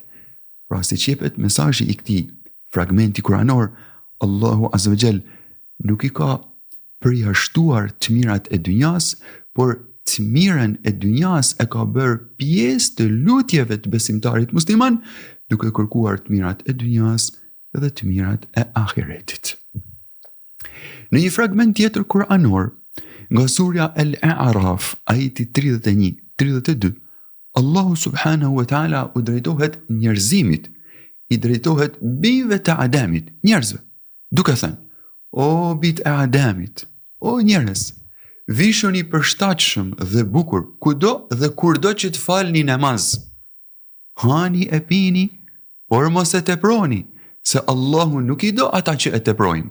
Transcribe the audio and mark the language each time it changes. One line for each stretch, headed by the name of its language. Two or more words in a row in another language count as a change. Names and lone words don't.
Albanian: Pra si qepet mesazhi i këtij fragmenti kuranor, Allahu
Arabic: عز وجل
Albanian: nuk i ka përjashtuar të mirat e dynjas, por të mirën e dynjas e ka bërë pjesë të lutjeve të besimtarit musliman, duke kërkuar të mirat e dynjas dhe të mirat e ahiretit. Në një fragment tjetër kuranor, nga surja Al-A'raf, ajeti 31-32, Allahu
Arabic: سبحانه وتعالى
Albanian: u drejtohet njerëzimit, i drejtohet bijve të Ademit, njerëzve, duke thënë: o bijt e Ademit, o njerëz, vishuni përshtatshëm dhe bukur kudo dhe kurdo që të falni namaz. Hani e pini, por mos e teproni, se Allahu nuk i do ata që e teprojnë.